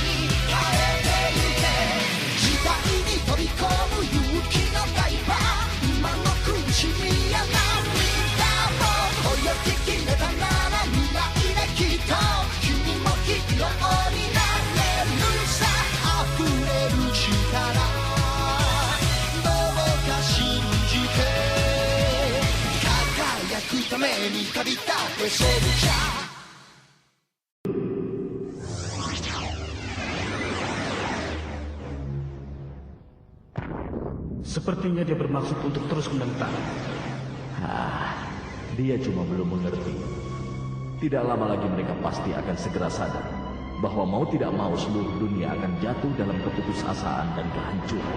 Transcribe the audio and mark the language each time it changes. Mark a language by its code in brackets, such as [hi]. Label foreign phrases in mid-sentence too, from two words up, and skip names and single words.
[ja] 変えてゆけ時代に飛び込む勇気のダイバー今の苦しみや涙も泳ぎきれたなら未来できっと君もヒーローになれるさ溢れる力どうか信じて輝くために旅立ってソルジャー [id] Sepertinya dia bermaksud untuk terus menentang. Dia cuma belum mengerti. Tidak lama lagi mereka pasti akan segera sadar bahwa mau tidak mau seluruh dunia akan jatuh dalam keputusasaan dan kehancuran.